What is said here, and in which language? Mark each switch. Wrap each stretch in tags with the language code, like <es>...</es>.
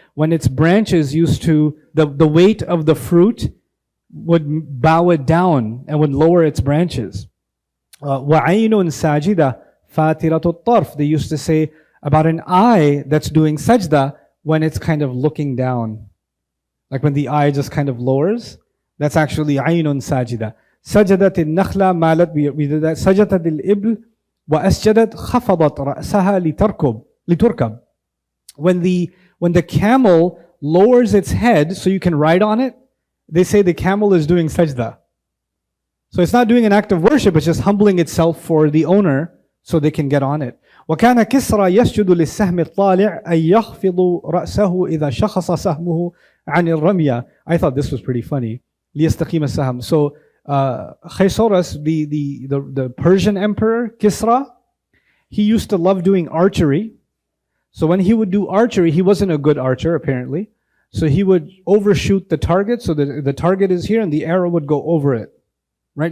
<en>When its branches used to, the weight of the fruit would bow it down and would lower its branches.</en> <ar>وَعَيْنٌ سَاجِدَةٌ فَاتِرَةُ الطَّرْفِ.</ar> <en>They used to say about an eye that's doing sajda when it's kind of looking down. Like when the eye just kind of lowers. That's actually</en> <ar>عَيْنٌ سَاجِدَةٌ. سجدت النخلة مالت بذلك سجدت الإبل وأسجدت خفضت رأسها لتركب.</ar> <en>When When the camel lowers its head so you can ride on it, they say the camel is doing sajda. So it's not doing an act of worship, it's just humbling itself for the owner so they can get on it.</en> <ar>وكان كسرى يسجد للسهم الطالع أن يخفض رأسه إذا شخص سهمه عن الرمية.</ar> <en>I thought this was pretty funny.</en> <ar>ليستقيم السهم.</ar> <en>So Khaysaurus, the Persian emperor, Kisra, he used to love doing archery. So when he would do archery, he wasn't a good archer apparently. So he would overshoot the target, so the target is here and the arrow would go over it. Right?</en>